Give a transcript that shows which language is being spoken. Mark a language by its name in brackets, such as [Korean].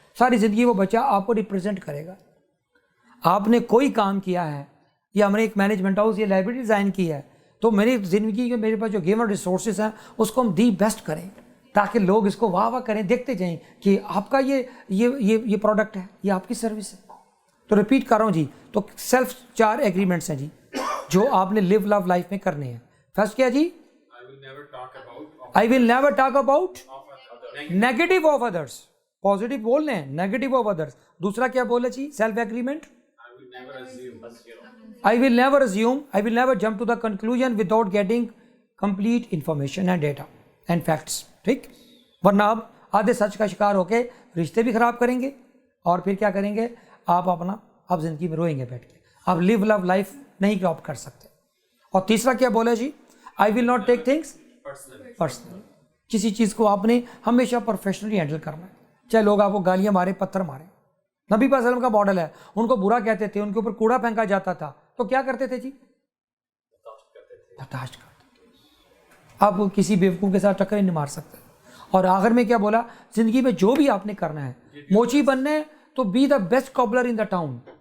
[Urdu] ساری زندگی وہ بچہ آپ کو ریپرزینٹ کرے گا. آپ نے کوئی کام کیا ہے, یا ہم نے ایک مینجمنٹ ہاؤس یا لائبریری ڈیزائن کی ہے, تو میری زندگی کے میرے پاس جو گیون ریسورسز ہیں اس کو ہم دی بیسٹ کریں, تاکہ لوگ اس کو واہ واہ کریں, دیکھتے جائیں کہ آپ کا یہ پروڈکٹ ہے, یہ آپ کی سروس ہے. تو ریپیٹ کر رہا ہوں جی. تو سیلف 4 ایگریمنٹس ہیں جی جو آپ نے لیو لو لائف میں کرنے ہیں. [English] first [Urdu] کیا جی؟ [English] I will never talk about negative of others. Positive [Urdu] بولنے ہیں, [English] Negative of others. [Urdu] دوسرا کیا بولے جی [English] Self agreement? I will never assume, I will never jump to the conclusion without getting complete information and data and facts. [Urdu] ٹھیک. ورنہ آپ آدھے سچ کا شکار ہو کے رشتے بھی خراب کریں گے, اور پھر کیا کریں گے, آپ زندگی میں روئیں گے بیٹھ کے, آپ لیو لو لائف نہیں کراپ کر سکتے. اور تیسرا کیا بولا جی؟ [English] I will not take things personally. [Urdu] کسی چیز کو آپ نے ہمیشہ پروفیشنلی ہینڈل کرنا ہے, چاہے لوگ آپ کو گالیاں مارے, پتھر مارے. نبی صلی اللہ علیہ وسلم کا ماڈل ہے, ان کو برا کہتے تھے, ان کے اوپر کوڑا پھینکا جاتا تھا, تو کیا کرتے تھے جی؟ برداشت کرتے تھے. آپ کو کسی بیوقوف کے ساتھ ٹکر نہیں مار سکتے. اور آخر میں کیا بولا؟ زندگی میں جو بھی آپ نے کرنا ہے, موچی بننا ہے تو [English] Be the best cobbler in the town.